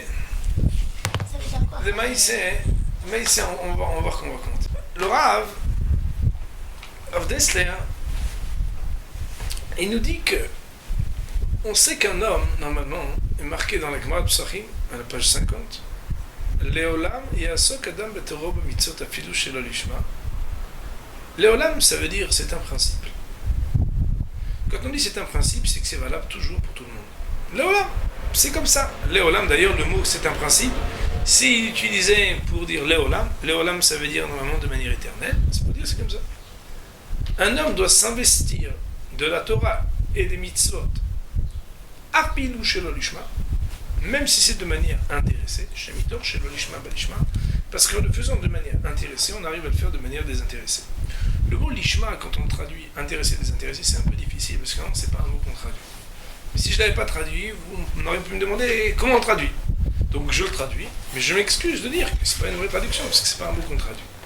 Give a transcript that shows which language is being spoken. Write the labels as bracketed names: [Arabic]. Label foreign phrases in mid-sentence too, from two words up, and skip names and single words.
[French] Ça veut dire quoi? Le Maïsé, on va voir qu'on va compter. Le Rav Dessler, il nous dit que on sait qu'un homme, normalement, est marqué dans la Gemara de Psachim, à la page 50, [Hebrew] לעולם יעסוק אדם בתורה ובמצוות אפילו שלא לשמה. [French] Léolam, ça veut dire c'est un principe. Quand on dit c'est un principe, c'est que c'est valable toujours pour tout le monde. Léolam, c'est comme ça. Léolam, d'ailleurs, le mot c'est un principe, s'il utilisait pour dire Léolam, ça veut dire normalement de manière éternelle, c'est pour dire c'est comme ça. Un homme doit s'investir de la Torah et des mitzvot [Hebrew] אפילו שלא לשמה, [French] même si c'est de manière intéressée, [Hebrew] שמתוך שלא לשמה בא לשמה, [French] parce qu'en le faisant de manière intéressée, on arrive à le faire de manière désintéressée. Le mot lishma, quand on traduit intéressé, désintéressé, c'est un peu difficile, parce que non, c'est pas un mot qu'on traduit. Mais si je ne l'avais pas traduit, vous n'auriez pu me demander comment on traduit. Donc je le traduis, mais je m'excuse de dire que c'est pas une vraie traduction, parce que c'est pas un mot qu'on traduit.